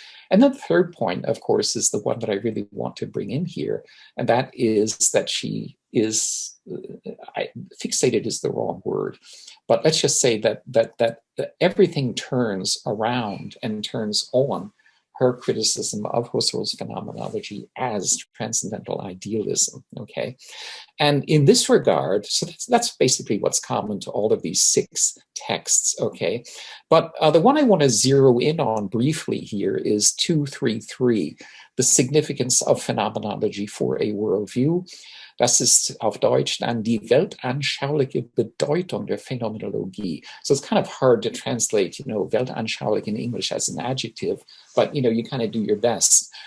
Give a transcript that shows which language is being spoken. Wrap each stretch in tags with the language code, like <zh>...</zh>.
<en>And then the third point, of course, is the one that I really want to bring in here, and that is that she is, fixated is the wrong word, but let's just say that everything turns around and turns on her criticism of Husserl's phenomenology as transcendental idealism, okay? And in this regard, so that's basically what's common to all of these 6 texts, okay? But the one I want to zero in on briefly here is 233, the significance of phenomenology for a worldview.</en> <de>Das ist auf Deutsch dann die weltanschauliche Bedeutung der Phänomenologie.</de> <en>So it's kind of hard to translate, weltanschaulich in English as an adjective, but, you kind of do your best.</en>